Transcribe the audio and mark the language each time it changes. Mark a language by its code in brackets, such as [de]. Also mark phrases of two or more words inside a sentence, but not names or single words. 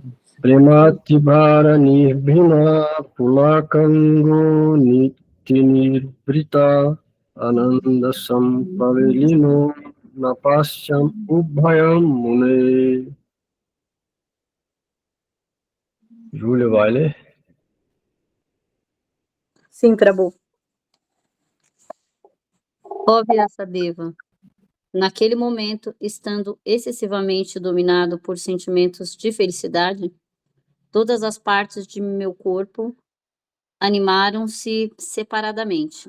[sa] प्रेमातिभरनिर्भिन्नपुलकाङ्गोऽतिनिर्वृतः आनन्दसम्प्लवे लीनो नापश्यमुभयं मुने. [pt] Júlia, vai ler? Sim, Prabhu. Ó Vyasadeva, naquele momento, estando excessivamente dominado por sentimentos de felicidade, todas as partes de meu corpo animaram-se separadamente.